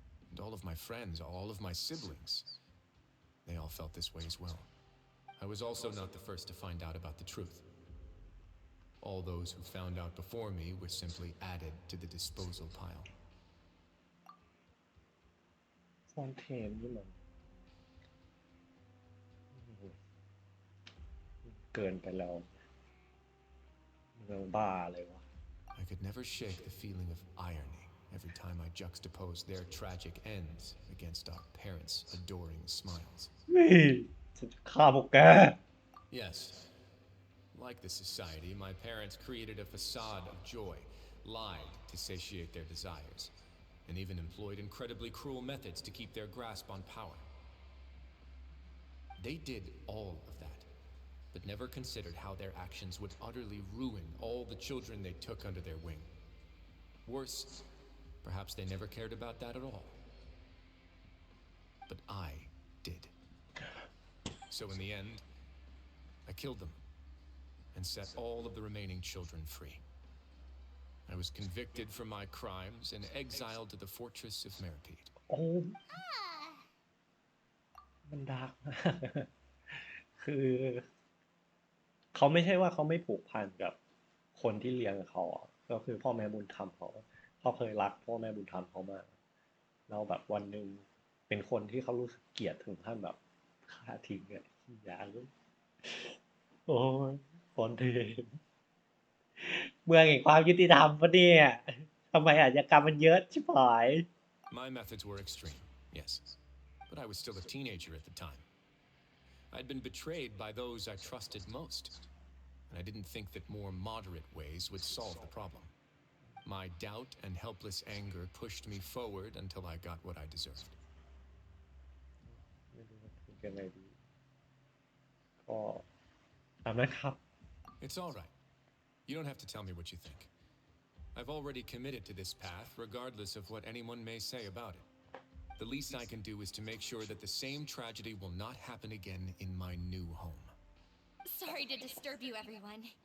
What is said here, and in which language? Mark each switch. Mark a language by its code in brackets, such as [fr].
[en] And all of my friends, all of my siblings, they all felt this way as well. I was also not the first to find out about the truth. All those who found out before me were simply added to the disposal pile. [th] ฟอนเทนนี่มันเกินไปแล้วเมืองบ้าเลยวะ [en] I could never shake the feeling of irony every time I juxtaposed their tragic ends against our parents' adoring smiles. [th] ฉันจะฆ่าพวกแก [en] Yes. Like the society, my parents created a facade of joy, lied to satiate their desires, and even employed incredibly cruel methods to keep their grasp on power. They did all of that, but never considered how their actions would utterly ruin all the children they took under their wing. Worse, perhaps they never cared about that at all. But I did. So in the end, I killed them and set all of the remaining children free. I was convicted for my crimes and exiled to the fortress of Meripede. [th] โอ้มันดาร์กมาก คือเขาไม่ใช่ว่าเขาไม่ผูกพันกับคนที่เลี้ยงเขาอ่ะก็คือพ่อแม่บุญธรรมเขาเคยรักพ่อแม่บุญธรรมเขามากแล้วแบบวันหนึ่งเป็นคนที่เขารู้สึกเกลียดถึงขั้นแบบฆ่าทิ้งอ่ะอย่าเลยโอ้ยฟอนเทนเมืองแห่งความยุติธรรมปะเนี่ยทำไมอาชญากรรมมันเยอะชิบหาย [en] My methods were extreme, yes, but I was still a teenager at the time. I'd been betrayed by those I trusted most, and I didn't think that more moderate ways would solve the problem. My doubt and helpless anger pushed me forward until I got what I deserved. [th] ไม่รู้ว่าพูดยังไงดีก็ตามนั้นครับ [en] It's all right. You don't have to tell me what you think. I've already committed to this path, regardless of what anyone may say about it. The least I can do is to make sure that the same tragedy will not happen again in my new home. Sorry to disturb you, everyone.